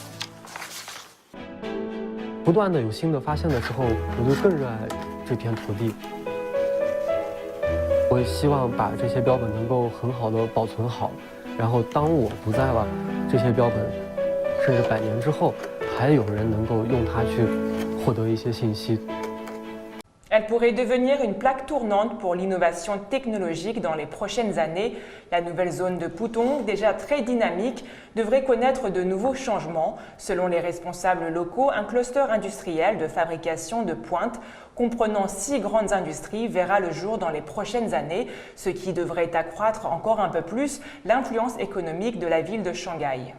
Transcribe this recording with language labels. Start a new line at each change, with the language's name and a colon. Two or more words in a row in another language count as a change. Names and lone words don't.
Chinese: 不断的有新的发现的时候，我就更热爱这片土地。我希望把这些标本能够很好的保存好，然后当我不在了，这些标本甚至100年之后，还有人能够用它去获得一些信息。
French: Elle pourrait devenir une plaque tournante pour l'innovation technologique dans les prochaines années. La nouvelle zone de Pudong, déjà très dynamique, devrait connaître de nouveaux changements. Selon les responsables locaux, un cluster industriel de fabrication de pointe comprenant 6 grandes industries verra le jour dans les prochaines années, ce qui devrait accroître encore un peu plus l'influence économique de la ville de Shanghai.